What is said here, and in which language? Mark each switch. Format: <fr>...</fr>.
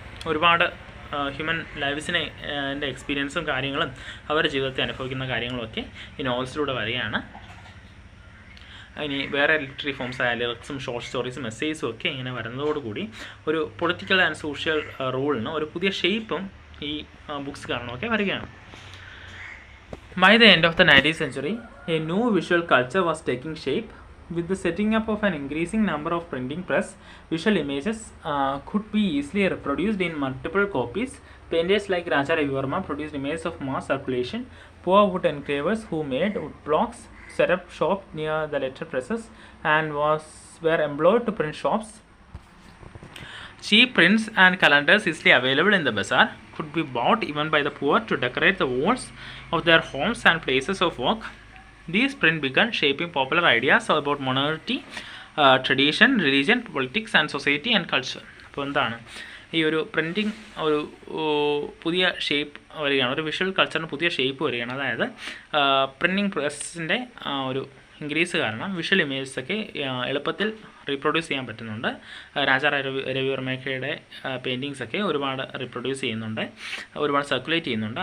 <ml>ഒരുപാട് ഹ്യൂമൻ ലൈവ്സിനെ എൻ്റെ എക്സ്പീരിയൻസും കാര്യങ്ങളും അവരുടെ ജീവിതത്തിൽ അനുഭവിക്കുന്ന കാര്യങ്ങളുമൊക്കെ ഈ നോവൽസിലൂടെ വരികയാണ്. ഇനി വേറെ ലിറ്റററി ഫോംസ് ആയ ലിറിക്സും ഷോർട്ട് സ്റ്റോറീസും എസ്സേയ്സും ഒക്കെ ഇങ്ങനെ വരുന്നതോടുകൂടി ഒരു പൊളിറ്റിക്കൽ ആൻഡ് സോഷ്യൽ റൂളിന് ഒരു പുതിയ ഷേപ്പും ഈ ബുക്സ് കാരണമൊക്കെ വരികയാണ്.</ml> <en>By the end of the 19th century, a new visual culture was taking shape. With the setting up of an increasing number of printing press, visual images could be easily reproduced in multiple copies. Painters like Raja Ravi Verma produced images of mass circulation. Poor wood engravers who made wood blocks set up shop near the letter presses and were employed to print shops. Cheap prints and calendars easily available in the bazaar could be bought even by the poor to decorate the walls of their homes and places of work. These prints began shaping popular ideas about monarchy, tradition, religion, politics and society and culture.</en> <ml>അപ്പോൾ എന്താണ് ഈ ഒരു printing ഒരു പുതിയ shape വരികയാണ്, ഒരു visual കൾച്ചറിന് പുതിയ shape വരികയാണ്. അതായത് പ്രിൻറ്റിങ് പ്രസ്സിൻ്റെ ഒരു ഇൻക്രീസ് കാരണം വിഷ്വൽ ഇമേജസൊക്കെ എളുപ്പത്തിൽ റീപ്രൊഡ്യൂസ് ചെയ്യാൻ പറ്റുന്നുണ്ട്. രാജാ രവിവർമ്മയുടെ പെയിൻറ്റിങ്സൊക്കെ ഒരുപാട് റീപ്രൊഡ്യൂസ് ചെയ്യുന്നുണ്ട്, ഒരുപാട് സർക്കുലേറ്റ് ചെയ്യുന്നുണ്ട്.</ml>